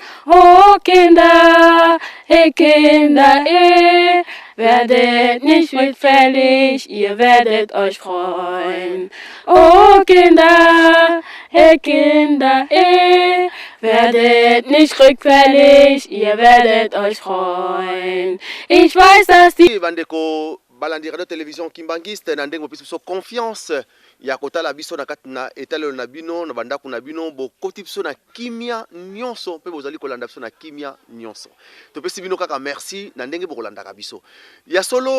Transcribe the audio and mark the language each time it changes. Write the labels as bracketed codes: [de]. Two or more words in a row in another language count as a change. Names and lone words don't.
[de] Oh Kinder, ihr werdet nicht rückfällig, ihr werdet euch freuen. Oh Kinder, ihr werdet nicht rückfällig, ihr werdet euch freuen. Ich weiß, dass die [ln] bandeko balandi radio télévision kimbangiste na ndengo biso confiance ya kotala biso na kati na etalelo na bino na bandako na bino bokoti biso na kimia nyonso pe bozali kolanda biso na kimia nyonso topesi bino kaka merci na ndenge bokolandaka biso ya solo